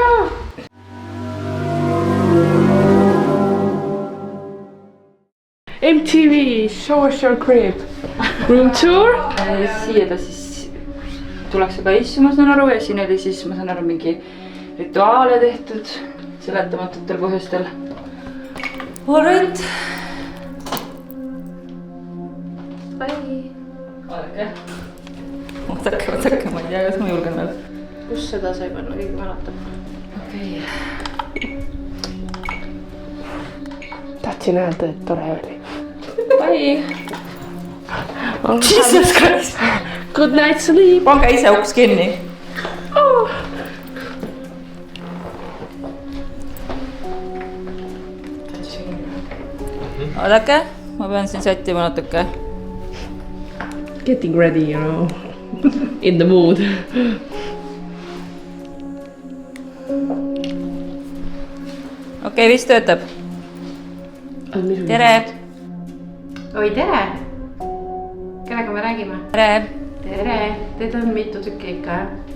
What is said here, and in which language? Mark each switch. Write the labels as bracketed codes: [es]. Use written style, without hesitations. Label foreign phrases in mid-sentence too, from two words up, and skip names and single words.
[en] MTV Social Crib Room Tour. [et] Siia ta siis tullakse ka issu, ma saan aru, ja siin oli siis, ma saan aru, mingi rituaale tehtud seletamatutel põhjustel. [en] All right. Bye. [et] Vaadake, ma ei tea, kas ma julgen veel. Kus seda sai panna, keegi mäletab? Okei. Tahtsin öelda, et tore oli. [en] Bye. Jesus Christ. Good night sleep. [et] Pange ise uks kinni. Oodake, ma pean siin sättima natuke. [en] Getting ready, you know. In the mood. [et] Okei, vist töötab. Tere. Oi, tere! Kellega me räägime? Tere. Tere! Teid on mitu tükki ikka, jah?